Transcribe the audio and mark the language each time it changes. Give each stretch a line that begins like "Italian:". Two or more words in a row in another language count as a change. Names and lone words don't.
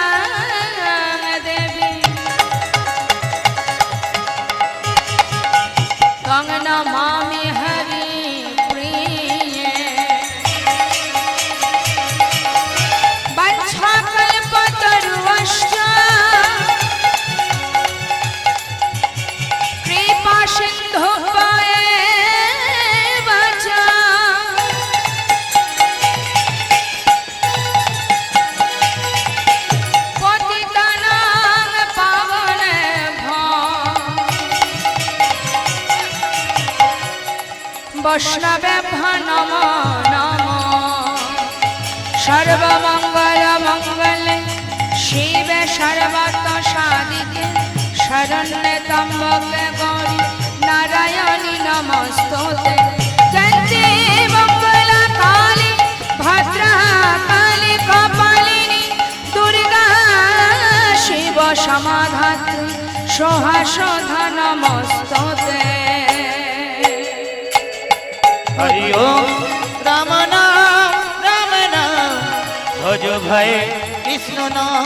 Sanskrit: দেবী তং নমামি হরি প্রিয়ে বঞ্ছাকল্পতরুশ্চ কৃপা সিন্ধুভ্যেব চ পতিতানাং পাবনেভ্যো বৈষ্ণবেভ্যো নমো নমো সর্বমঙ্গলমঙ্গলে শিবে সর্বত সাধিকে শরণ্যে ত্র্যম্বকে গৌরী নারায়ণী নমস্তুতে জয়ন্তি মঙ্গলা কালী ভদ্রা কালী কপালিনী দুর্গা শিব সমাধাত্রী সহাসধা নমস্তুতে
Bangla: হরি ওম রাম নাম ভজ ভাই কৃষ্ণ নাম